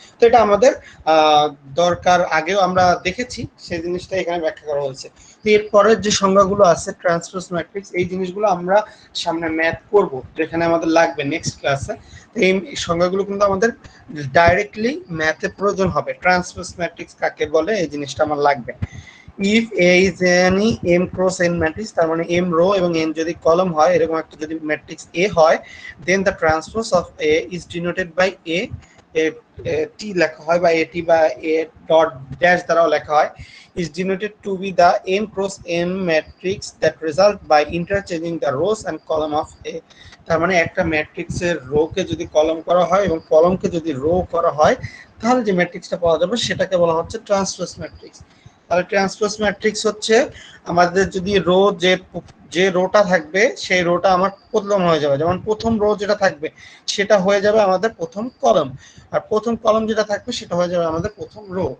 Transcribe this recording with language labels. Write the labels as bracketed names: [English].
[Bangla] তো এটা আমাদের দরকার, আগেও আমরা দেখেছি সেই জিনিসটা এখানে ব্যাখ্যা করা হয়েছে। তো এরপরের যে সংজ্ঞাগুলো আছে ট্রান্সপোজ ম্যাট্রিক্স এই জিনিসগুলো আমরা সামনে ম্যাথ করব যেখানে আমাদের লাগবে নেক্সট ক্লাসে। তো এই সংজ্ঞাগুলো কিন্তু আমাদের ডাইরেক্টলি ম্যাথে প্রয়োজন হবে। ট্রান্সপোজ ম্যাট্রিক্স কাকে বলে এই জিনিসটা আমার লাগবে। [English] if A is any m cross n matrix [Bangla] তার মানে m রো এবং n যদি কলাম হয় এরকম একটা যদি ম্যাট্রিক্স A হয় [English] then the transpose of A is denoted by A t [Bangla] লেখা হয় বা [English] at বা a dot dash [Bangla] দ্বারাও লেখা হয় [English] is denoted to be the m cross n matrix that result by interchanging the rows and column of A। [Bangla] তার মানে একটা ম্যাট্রিক্সের রো কে যদি কলাম করা হয় এবং কলামকে যদি রো করা হয় তাহলে যে ম্যাট্রিক্সটা পাওয়া যাবে সেটাকে বলা হচ্ছে ট্রান্সপোজ ম্যাট্রিক্স। তাহলে ট্রান্সপোজ ম্যাট্রিক্স হচ্ছে আমাদের যদি রো যে রোটা থাকবে সেই রোটা আমার প্রথম হয়ে যাবে, যেমন প্রথম রো যেটা থাকবে সেটা হয়ে যাবে আমাদের প্রথম কলাম, আর প্রথম কলাম যেটা থাকবে সেটা হয়ে যাবে আমাদের প্রথম রো।